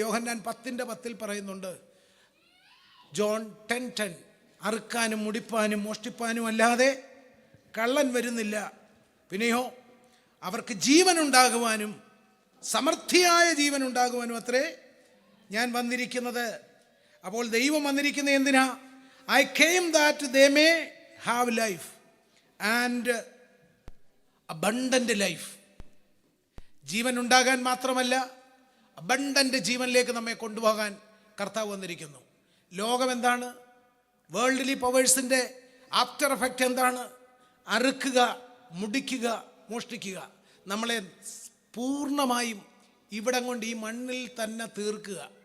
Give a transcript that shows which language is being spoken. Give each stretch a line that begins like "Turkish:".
Malayalam: യോഹന്നാൻ 10:10 പറയുന്നുണ്ട്, ജോൺ 10:10, അറുക്കാനും മുടിപ്പാനും മോഷ്ടിപ്പാനും അല്ലാതെ കള്ളൻ വരുന്നില്ല, പിന്നെയോ അവർക്ക് ജീവൻ ഉണ്ടാകുവാനും സമൃദ്ധിയായ ജീവൻ ഉണ്ടാകുവാനും അത്രേ ഞാൻ വന്നിരിക്കുന്നത്. അപ്പോൾ ദൈവം വന്നിരിക്കുന്നത് എന്തിനാ?
English: I came that they may have life and abundant life.
Malayalam: ജീവൻ ഉണ്ടാകാൻ മാത്രമല്ല, അബണ്ടന്റ് ജീവനിലേക്ക് നമ്മെ കൊണ്ടുപോകാൻ കർത്താവ് വന്നിരിക്കുന്നു. ലോകം എന്താണ്? വേൾഡ്ലി പവേഴ്സിൻ്റെ ആഫ്റ്റർ എഫക്റ്റ് എന്താണ്? അറുക്കുക, മുടിക്കുക, മോഷ്ടിക്കുക, നമ്മളെ പൂർണ്ണമായും ഇവിടം കൊണ്ട് ഈ മണ്ണിൽ തന്നെ തീർക്കുക.